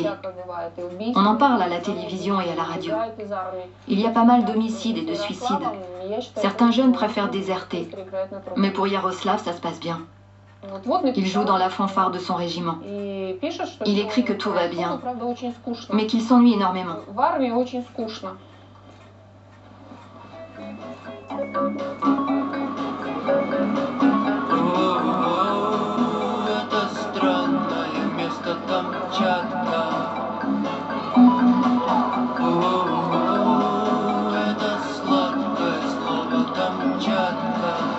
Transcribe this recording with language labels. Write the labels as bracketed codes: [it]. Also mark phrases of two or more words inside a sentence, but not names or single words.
[fr] On en parle à la télévision et à la radio. Il y a pas mal d'homicides et de suicides. Certains jeunes préfèrent déserter. Mais pour Yaroslav, ça se passe bien. Il joue dans la fanfare de son régiment. Il écrit que tout va bien, mais qu'il s'ennuie énormément. [ru] Это странное место Камчатка. Это сладкое слово Камчатка.